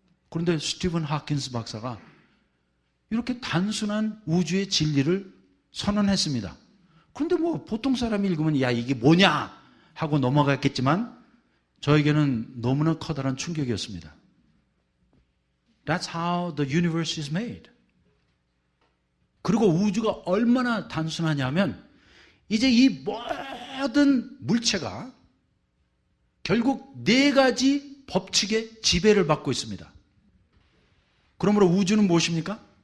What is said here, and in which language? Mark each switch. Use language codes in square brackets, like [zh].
[ko] 그런데 스티븐 하킨스 박사가 이렇게 단순한 우주의 진리를 선언했습니다. 그런데 뭐 보통 사람이 읽으면 야 이게 뭐냐 하고 넘어갔겠지만 저에게는 너무나 커다란 충격이었습니다. [en] That's how the universe is made. [ko] 그리고 우주가 얼마나 단순하냐면 이제 이 모든 물체가 결국 네 가지 법칙의 지배를 받고 있습니다. 그러므로 우주는 무엇입니까?